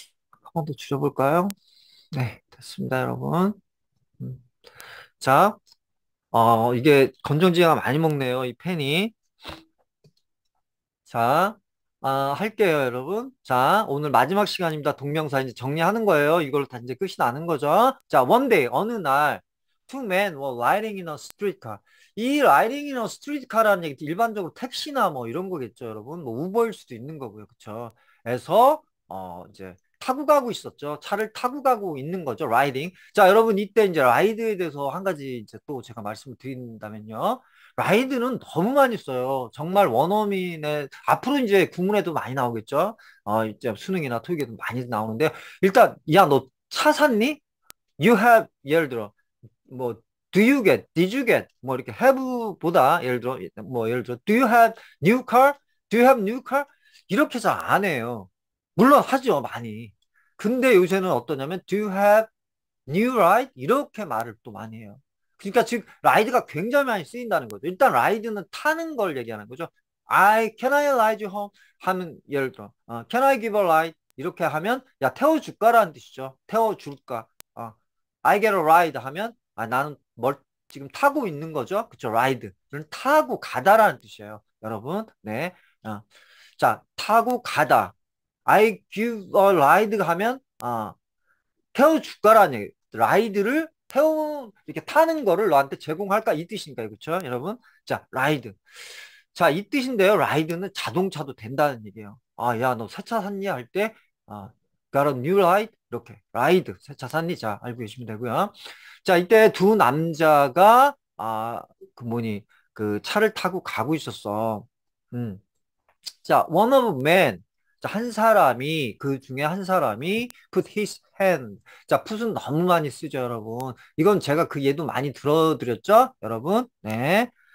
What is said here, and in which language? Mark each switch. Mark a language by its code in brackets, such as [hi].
[ko] 한 번 더 줄여볼까요? 네, 됐습니다, 여러분. 음, 자, 이게 건전지가 많이 먹네요, 이 팬이. 자, 할게요, 여러분. 자, 오늘 마지막 시간입니다. 동명사 이제 정리하는 거예요. 이걸로 다 이제 끝이 나는 거죠. [en] 자, one day, [ko] 어느 날, [en] two men were riding in a streetcar. [ko] 이 [en] riding in a streetcar [ko] 라는 얘기, 일반적으로 택시나 뭐 이런 거겠죠, 여러분. 뭐 우버일 수도 있는 거고요. 그쵸? 에서, 이제 타고 가고 있었죠. 차를 타고 가고 있는 거죠, riding. 자, 여러분, 이때 이제 라이드에 대해서 한 가지 이제 또 제가 말씀을 드린다면요. 라이드는 너무 많이 써요. 정말 원어민의 앞으로 이제 구문에도 많이 나오겠죠. 이제 수능이나 토익에도 많이 나오는데 일단 야 너 차 샀니? [en] You have [ko] 예를 들어 뭐 [en] do you get, did you get [ko] 뭐 이렇게 [en] have보다 예를 들어 do you have new car? Do you have new car? [ko] 이렇게 잘 안 해요. 물론 하죠 많이. 근데 요새는 어떠냐면 [en] do you have new ride? [ko] 이렇게 말을 또 많이 해요. 그러니까 지금 라이드가 굉장히 많이 쓰인다는 거죠. 일단 라이드는 타는 걸 얘기하는 거죠. [en] can I ride you home? [ko] 하면 예를 들어 [en] can I give a ride? [ko] 이렇게 하면 야 태워줄까라는 뜻이죠. 태워줄까? [en] I get a ride [ko] 하면 나는 뭘 지금 타고 있는 거죠. 그쵸? ride는 타고 가다라는 뜻이에요. 여러분, 네. 자, 타고 가다. [en] I give a ride [ko] 하면 태워줄까라는 얘기. 라이드를 이렇게 타는 거를 너한테 제공할까? 이 뜻이니까요. 그렇죠? 여러분? 자, 라이드. 자, 이 뜻인데요. 라이드는 자동차도 된다는 얘기예요. 야, 너 새 차 샀니? 할 때, [en] got a new ride? [ko] 이렇게. 라이드. 새 차 샀니? 자, 알고 계시면 되고요. 자, 이때 두 남자가, 그 뭐니, 그 차를 타고 가고 있었어. [en] 음. 자, one of men. [ko] 자, 한 사람이, 그 중에 한 사람이 [en] put his hand. [ko] 자, put은 너무 많이 쓰죠, 여러분. 이건 제가 그 예도 많이 들어드렸죠, 여러분? 네.